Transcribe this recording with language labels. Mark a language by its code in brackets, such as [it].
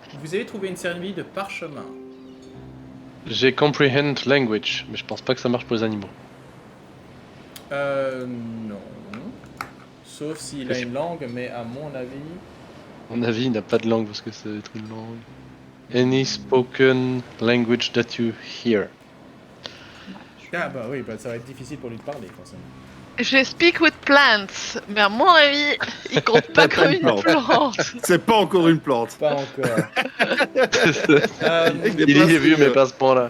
[fr] Vous avez trouvé une série de parchemin. J'ai comprehend language, mais je pense pas que ça marche pour les animaux. Non. Sauf s'il a une langue, mais à mon avis... À mon avis, il n'a pas de langue parce que ça doit être une langue. [en] Any spoken language that you hear. [fr] Ah bah oui, bah, ça va être difficile pour lui de parler, forcément. Je speak with plants, mais à mon avis, il compte pas comme une plante. C'est pas encore une plante. Pas encore. Il est vieux, mais pas à ce point-là.